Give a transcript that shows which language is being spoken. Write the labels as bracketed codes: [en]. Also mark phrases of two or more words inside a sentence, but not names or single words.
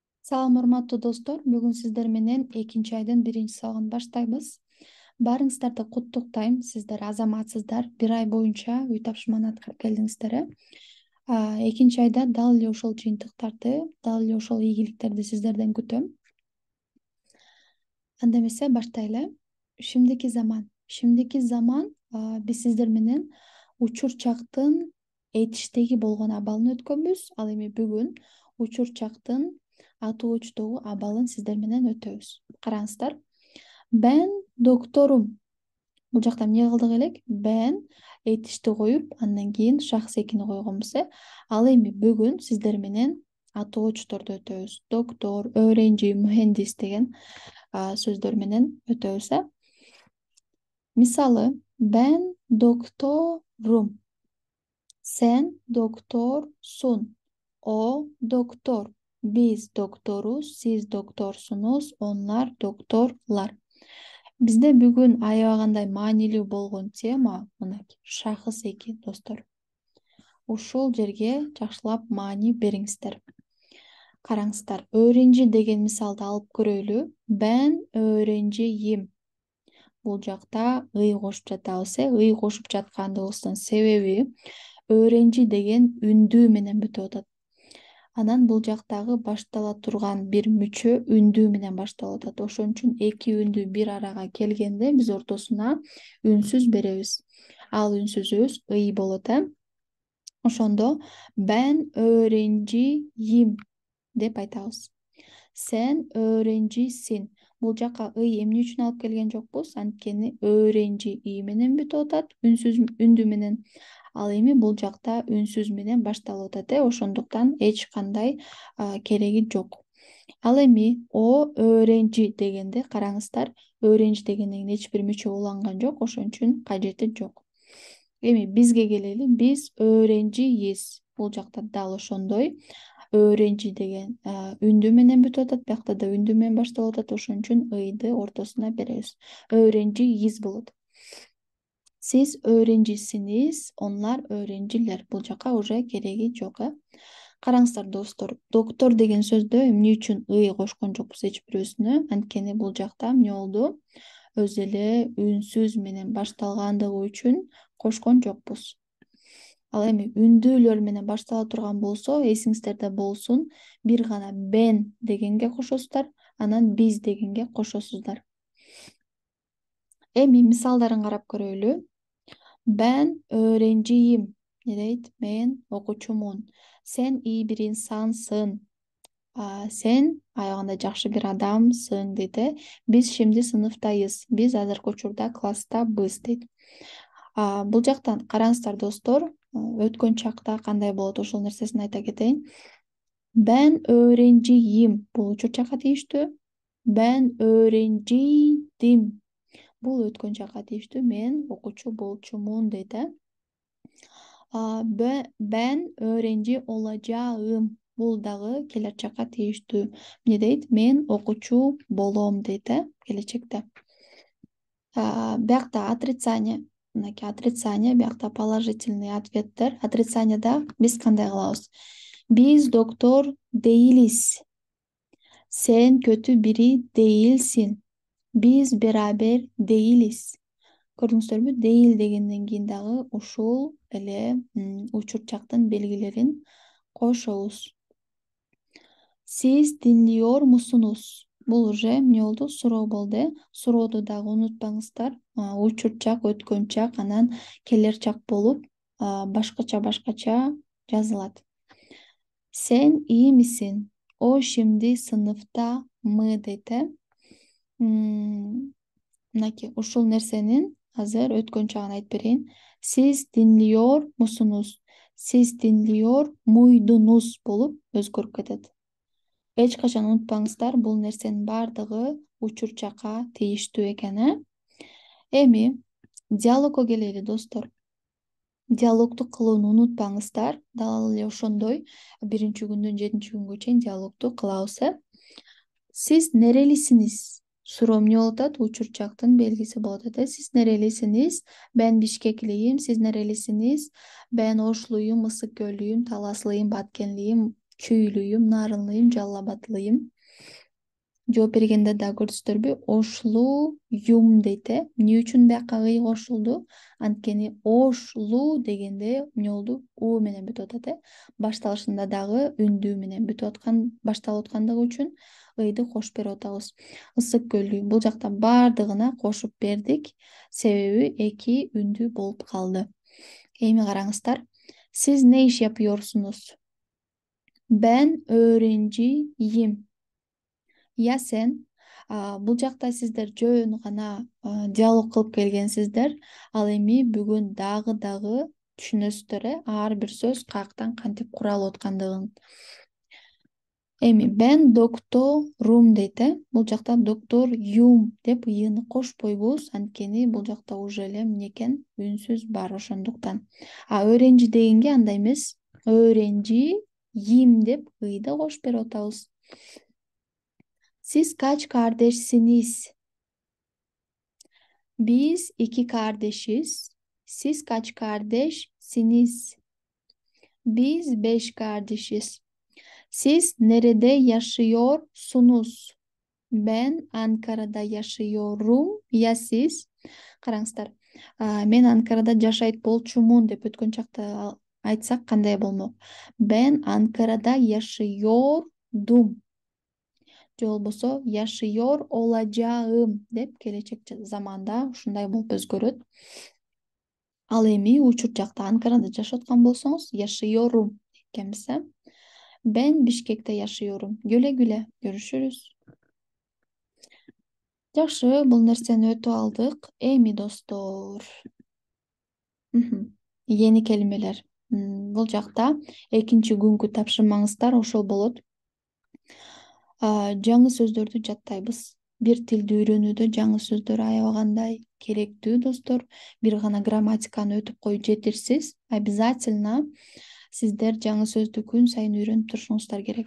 [ky] Салам урматтуу достор, бүгүн сиздер менен 2 айдын 1 сабагын баштайбыз. Баарыңыздарды куттуктайм. Сиздер азаматсыздар. 1 ай боюнча үй тапшырманы аткарып келдиңиздер. 2 айда дал эле ошол жыйынтыктарды, дал эле ошол ийгиликтерди сиздерден күтөм. Анда эмесе баштайлы. [tr] Şimdiki zaman. Şimdiki zaman [ky] биз сиздер менен учур чактын этиштеги болгон абалын өткөнбүз. Ал эми бүгүн учур чактын атуу-учтогу абалын сиздер менен өтөбүз. Караңыздар. [tr] Ben doktorum. [ky] Бул жакта эмне кылдык элек? Ben этишти коюп, андан кийин шахс экини койгонбуз. Ал эми бүгүн сиздер менен атоо-учторду өтөбүз. Доктор, [tr] öğrenci, mühendis [ky] деген сөздөр менен өтөбүз. Мисалы, [tr] ben doktorum. Sen doktorsun. O doktor. Biz doktoruz, siz doktorsunuz, onlar doktorlar. [ky] Бизде бүгүн аябагандай маанилүү болгон тема мынакей шахыс эки достор. Ушул жерге жакшылап маани бериңиздер. Караңыздар, öğrenci деген мисалды алып көрөлү. [tr] Ben öğrenciyim. [ky] Бул жакта ый кошуп жатабыз. Ый кошуп жаткандыгыбыздын себеби öğrenci деген үндүү менен бүтүп атат. Анан бул жактагы баштала турган бир мүчө үндүү менен башталып атат. Ошон үчүн эки үндүү бир арага келгенде биз ортосуна үнсүз беребиз. Ал үнсүзүбүз ый болот. Ошондо [tr] ben öğrenciyim [ky] деп айтабыз. [tr] Sen öğrencisin. [ky] Бул жака ый эмне үчүн алып келген жокпуз? Анткени öğrenci ий менен бүтүп атат, үнсүз үндүү менен. Ал эми бул жакта үнсүз менен башталып атат. Ошондуктан эч кандай кереги жок. Ал эми [tr] o öğrenci [ky] дегенде караңыздар, öğrenci дегенден эч бир мүчө уланган жок, ошон үчүн кажети жок. Эми бизге келели, биз öğrenciyiz. Бул жакта дал ошондой. Öğrenci деген үндүү менен бүтүп атат, биякта да үндүү менен башталып атат, ошон үчүн ыйды ортосуна беребиз. [tr] Öğrenciyiz болот. Siz öğrencisiniz, onlar öğrenciler. [ky] Бул жака уже кереги жок. Караңыздар достор, доктор деген сөздө эмне үчүн ый кошкон жокпуз эч бирөөсүнө? Анткени бул жакта эмне болду? Өз эле үнсүз менен башталгандыгы үчүн кошкон жокпуз. Ал эми үндүүлөр менен баштала турган болсо, эсиңиздерде болсун, бир гана ben дегенге кошосуздар, анан биз дегенге кошосуздар. Эми мисалдарын карап көрөлү. [tr] Ben öğrenciyim. Ne deyt? [ky] Мен окуучумун. [tr] Sen iyi bir insansın. [ky] Sen аягында жакшы бир адамсың дейт. Биз şimdi сыныптайыз. Биз азыркы учурда класстабыз дейт. Бул жактан караңыздар достор, өткөн чакта кандай болот ошол нерсесин айта кетейин. [tr] Ben öğrenciyim. [ky] Бул учур чакка тийиштүү. [tr] Ben öğrenciydim. [ky] Бул өткөн чакка тийиштүү. Мен окуучу болчумун дейт. [tr] Ben öğrenci olacağım. [ky] Бул дагы келер чакка тийиштүү. Эмне дейт? Мен окуучу болом дейт, келечекте. Биякта отрицание, мынакей отрицание, биякта положительный ответтер. Отрицанияда биз кандай кылабыз? [tr] Biz doktor değiliz. Sen kötü biri değilsin. Biz beraber değiliz. Көрдүңүздөрбү? [ky] Değil дегенден кийин дагы ушул эле учур чактын белгилерин кошобуз. [tr] Siz dinliyor musunuz? [ky] Бул уже эмне болду? Суроо болду. Сурооду дагы унутпаңыздар. Учур чак, өткөн чак, анан келер чак болуп башкача жазылат. [tr] Sen iyi misin? O şimdi sınıfta mı dedi. [ky] Мынакей ушул нерсенин азыр өткөн чагын айтып берейин. [tr] Siz dinliyor musunuz? Siz dinliyor muydunuz болуп өзгөрүп кетет. [ky] Эч качан унутпаңыздар, бул нерсенин баардыгы учур чакка тийиштүү экен. Эми диалогко келели достор. Диалогду кылууну унутпаңыздар. Дал эле ошондой 1-күндөн 7-күнгө чейин диалогду кылабыз. [tr] Siz nerelisiniz? [ky] Суроо эмне болуп атат? Учур чактын белгиси болуп атат. [tr] Siz nerelisiniz? Ben Бишкеклийим. Siz nerelisiniz? Ben Ошлуйум, Ысык көлүйүм, Таласлыйым, Баткенлийим, Күйүлүйүм, Нарынлыйым, Жалал Абадлыйым. [ky] Жооп бергенде да көрдүңүздөрбү? Ошлу юм дейт э. Эмне үчүн бияка ый кошулду? Анткени ошлу дегенде эмне болду? У менен бүтүп атат э. Башталышында дагы үндүү менен бүтүп аткан, башталып аткандыгы үчүн ыйды кошуп берип атабыз. Ысык көлү бул жакта баардыгына кошуп бердик. Себеби эки үндүү болуп калды. Эми караңыздар. [tr] Siz ne iş yapıyorsunuz? Ben öğrenciyim. Ya sen? [ky] Бул жакта сиздер жөн гана диалог кылып келгенсиздер. Ал эми бүгүн дагы түшүнөсүздөр э, ар бир сөз каяктан кантип куралып аткандыгын. Эми [tr] ben doktorum [ky] дейт э. Бул жакта доктор юм деп ыйыны кошпойбуз. Анткени бул жакта уже эле эмне экен? Үнсүз бар ошондуктан. Öğrenci дегенге андай эмес. Öğrenciyim деп ыйды кошуп берип атабыз. [tr] Siz kaç kardeşsiniz? Biz iki kardeşiz. Siz kaç kardeşsiniz? Biz beş kardeşiz. Siz nerede yaşıyorsunuz? Ben Ankara'da yaşıyorum. Ya siz? [ky] Караңыздар. Мен Анкарада жашайт болчумун деп өткөн чакта айтсак кандай болмок? [tr] Ben Ankara'da yaşıyordum. [ky] Же болбосо [tr] yaşıyor olacağım [ky] деп келечек заманда ушундай болуп өзгөрөт. Ал эми учур жакта Анкарада жашап аткан болсоңуз yaşıyorum экенбиз э. [tr] Ben Бишкекте yaşıyorum. Güle güle. Görüşürüz. [ky] Жакшы, бул нерсени өтүп алдык. Эми достор. [tr] Yeni kelimeler. [ky] Бул жакта экинчи күнгү тапшырмаңыздар ошол болот. Жаңы сөздөрдү жаттайбыз. Бир тилди үйрөнүүдө жаңы сөздөр аябагандай керектүү достор. Бир гана грамматиканы өтүп коюу жетирсиз. Обязательно сиздер жаңы сөздү күн сайын үйрөнүп турушуңуздар керек.